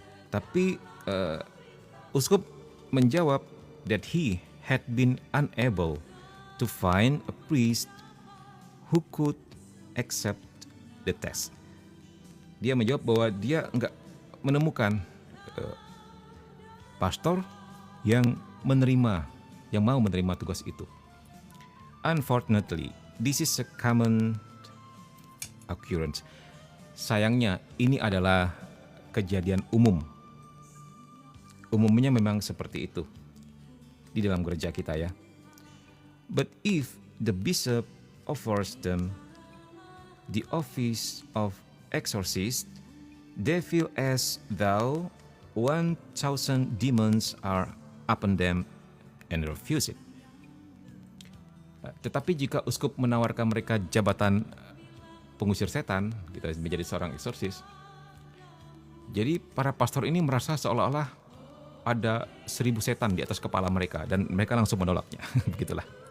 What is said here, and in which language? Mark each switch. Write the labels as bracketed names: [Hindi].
[Indonesian] Tapi uskup menjawab [English] that he had been unable to find a priest who could accept the test. [Indonesian] Dia menjawab bahwa dia enggak menemukan pastor yang mau menerima tugas itu. [English] Unfortunately, this is a common occurrence. [Indonesian] Sayangnya, ini adalah kejadian umum. Umumnya memang seperti itu di dalam gereja kita ya. [English] But if the bishop offers them the office of exorcist, they feel as though 1,000 demons are upon them and refuse it. [Indonesian] Tetapi jika uskup menawarkan mereka jabatan pengusir setan, gitu, menjadi seorang eksorsis, jadi para pastor ini merasa seolah-olah ada 1,000 setan di atas kepala mereka dan mereka langsung menolaknya. Begitulah.